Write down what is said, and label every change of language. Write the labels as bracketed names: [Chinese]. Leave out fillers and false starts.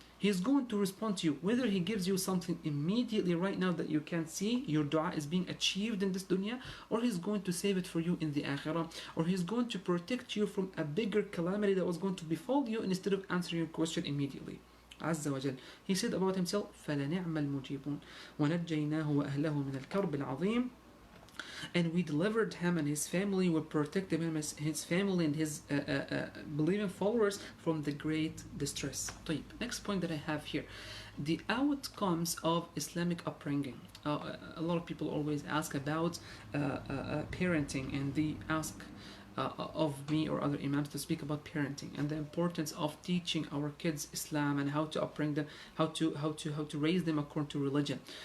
[English] He's going to respond to you. Whether he gives you something immediately right now that you can't see, your dua is being achieved in this dunya, or he's going to save it for you in the akhirah, or he's going to protect you from a bigger calamity that was going to befall you instead of answering your question immediately. Azza wa Jal. He said about himself, [Arabic] فَلَنِعْمَ الْمُجِيبُونَ وَنَجَّيْنَاهُ وَأَهْلَهُ مِنَ الْكَرْبِ الْعَظِيمِ. [English] And we delivered him and his family, we protected him, his family and his believing followers from the great distress. طيب. Next point that I have here, the outcomes of Islamic upbringing. A lot of people always ask about parenting, and they ask of me or other imams to speak about parenting and the importance of teaching our kids Islam and how to upbring them, how to raise them according to religion.